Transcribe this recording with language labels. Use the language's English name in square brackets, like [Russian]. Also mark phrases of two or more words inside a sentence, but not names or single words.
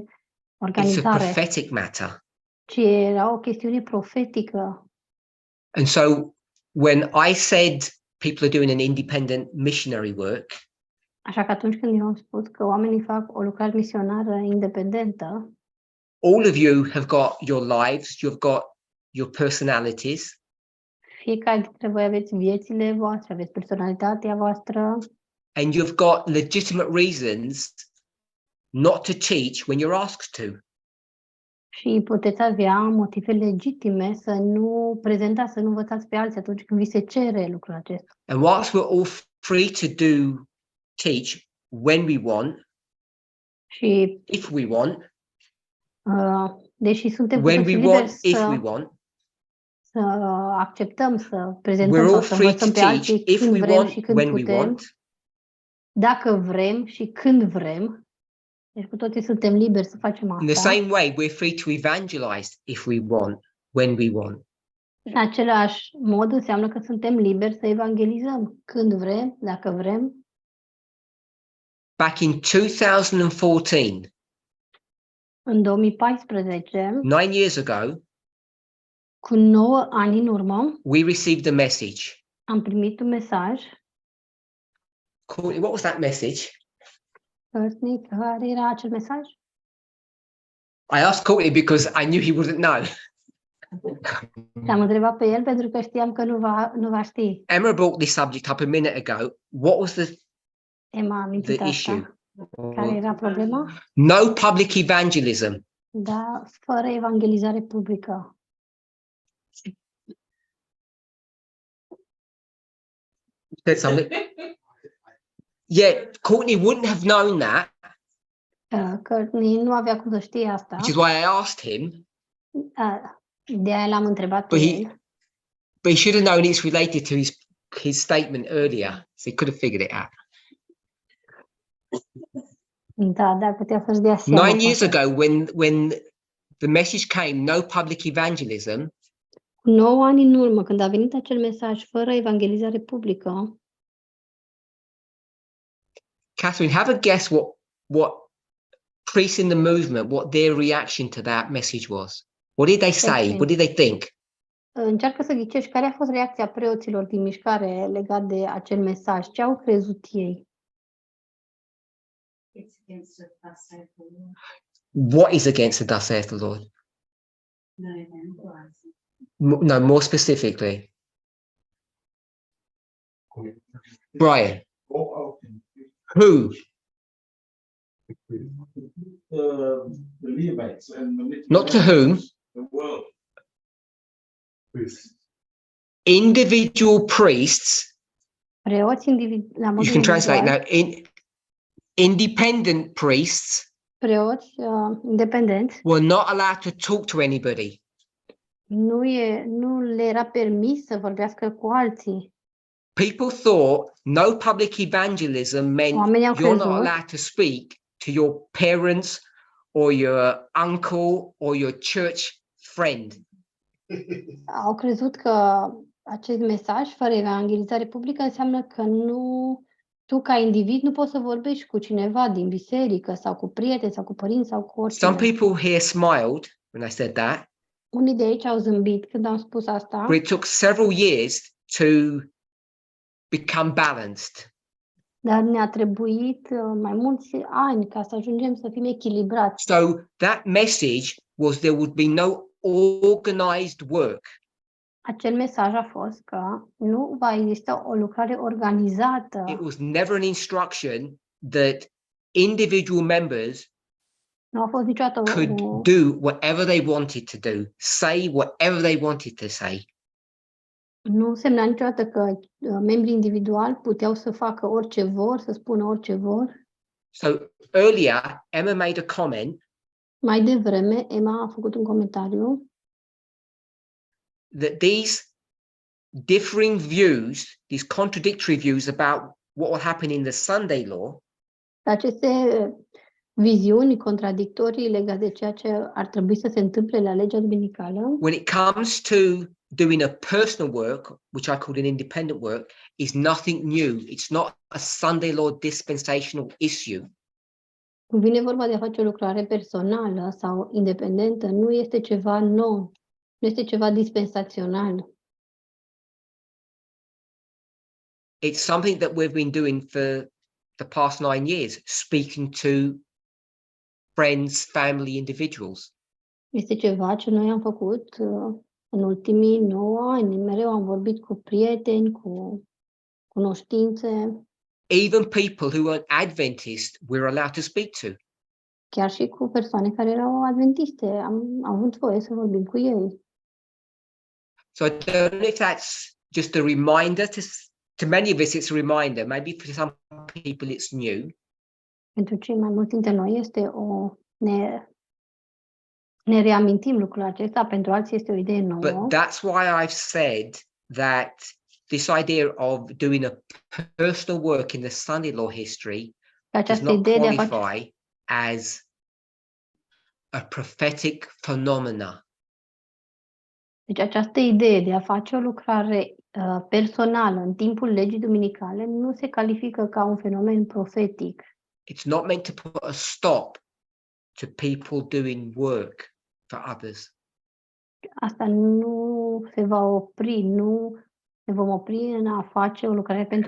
[English] It's a [Romanian] organizare, [English] prophetic matter. [Romanian] ci era o chestiune profetică. [English] And so when I said people are doing an independent missionary work, [Romanian] Așa că atunci când eu am spus că oamenii fac o lucrare misionară independentă, [English] all of you have got your lives, you've got your personalities, [Romanian] fiecare dintre voi aveți viețile voastre, aveți personalitatea voastră [English] and you've got legitimate reasons not to teach when you're asked to. [Romanian] și puteți avea motive legitime să nu prezentați, să nu învățați pe alții atunci când vi se cere lucrul acesta. [English] And whilst we're all free to teach when we want, [Romanian] Și [English] if we want, [Romanian] deși suntem cu [English] when [Romanian] toții [English] we [Romanian] liberi [English] want, if we want, [Romanian] să acceptăm, să prezentăm [English] we're [Romanian] sau [English] all [Romanian] să [English] free [Romanian] învățăm [English] to [Romanian] pe [English] teach [Romanian] alții [English] if [Romanian] când [English] we [Romanian] vrem [English] want, [Romanian] și când [English] when we [Romanian] putem, [English] want, [Romanian] dacă vrem și când vrem. Deci cu toții suntem liberi să facem [English] in the [Romanian] asta. [English] same way we're free to evangelize if we want, when we want. [Romanian] În același mod înseamnă că suntem liberi să evangelizăm când vrem, dacă vrem. [English] Back in 2014, [Romanian] În 2014, [English] 9 years ago, [Romanian] cu 9 ani în urmă, [English] we received a message. [Romanian] am primit un mesaj. [English] Courtney, what was that message? [Romanian] Courtney, care era acel mesaj? [English] I asked Courtney because I knew he wouldn't know. [Romanian] Te-am întrebat pe el pentru că știam că nu va ști. [English] Emma brought this subject up a minute ago. What was [Romanian] Emma a amintit [English] the issue? [Romanian] asta. Care era problema? [English] No public evangelism. [Romanian] Da, fără evangelizare publică. [English] Said something. Yeah, Courtney wouldn't have known that, [Romanian] Courtney nu avea cum să știe asta. [English] which is why I asked him. [Romanian] De aia l-am întrebat pe [English] But [Romanian] el. [English] he should have known it's related to his statement earlier, so he could have figured it out. [Romanian] Da, dar putea să-și dea seama. [English] 9 years [Romanian] poate. [English] ago, when the message came, no public evangelism, [Romanian] Cu 9 ani în urmă, când a venit acel mesaj fără evangelizare publică, [English] Catherine, have a guess what priests in the movement, what their reaction to that message was. What did they say? Catherine. What did they think? [Romanian] încearcă să ghicești care a fost reacția preoților din mișcare legat de acel mesaj. Ce au crezut ei? [English] It's against the thus saith the Lord. What is against the thus saith the Lord? No evangelizing. No, more specifically. Brian, Go out and who? the Levites and the Not to whom? the world. Individual priests. [Romanian] Preoți la modul [English] You can translate [Romanian] individual, [English] now. Independent priests [Romanian] preoți independenți, [English] were not allowed to talk to anybody. [Romanian] nu le era permis să vorbească cu alții. [English] People thought no public evangelism meant [Romanian] Oamenii au [English] you're not [Romanian] crezut [English] allowed to speak to your parents or your uncle or your church friend. [Romanian] Au crezut că acest mesaj fără evangelizare publică înseamnă că tu ca individ nu poți să vorbești cu cineva din biserică sau cu prieteni sau cu părinți sau cu oricine. [English] Some people here smiled when I said that, [Romanian] Unii de aici au zâmbit când am spus asta, [English] but it took several years to become balanced. [Romanian] dar ne-a trebuit mai mulți ani ca să ajungem să fim echilibrați. [English] So that message was there would be no organized work. [Romanian] Acel mesaj a fost că nu va exista o lucrare organizată. [English] It was never an instruction that individual members [Romanian] Nu a fost niciodată [English] could do whatever they wanted to do, say whatever they wanted to say. [Romanian] nu semna niciodată că membrii individuali puteau să facă orice vor, să spună orice vor. [English] So earlier, Emma made a comment [Romanian] Mai devreme, Emma a făcut un comentariu [English] that these differing views, these contradictory views about what will happen in the Sunday law, [Romanian] aceste viziuni contradictorii legate de ceea ce ar trebui să se întâmple la legea duminicală. [English] when it comes to doing a personal work, which I call an independent work, is nothing new. It's not a Sunday law dispensational issue. [Romanian] Când vine vorba de a face o lucrare personală sau independentă, nu este ceva nou, nu este ceva dispensațional. [English] It's something that we've been doing for the past 9 years, speaking to friends, family, individuals. [Romanian] Este ceva ce noi am făcut în ultimii 9 ani. Mereu am vorbit cu prieteni, cu cunoștințe, [English] Even people who aren't Adventist, we're allowed to speak to. [Romanian] chiar și cu persoane care erau adventiste. Am avut voie să vorbim cu ei. [English] So I don't know if that's just a reminder to many of us, it's a reminder. Maybe for some people it's new. [Romanian] Pentru cei mai mulți dintre noi este ne reamintim lucrul acesta, pentru alții este o idee nouă. [English] But that's why I've said that this idea of doing a personal work in the Sunday law history does [Romanian] Această [English] not [Romanian] idee de a face [English] qualify as a prophetic phenomena. [Romanian] Deci această idee de a face o lucrare personală în timpul legii duminicale nu se califică ca un fenomen profetic. [English] It's not meant to put a stop to people doing work for others. [Romanian] Asta nu se va opri, nu ne vom opri în a face o lucrare pentru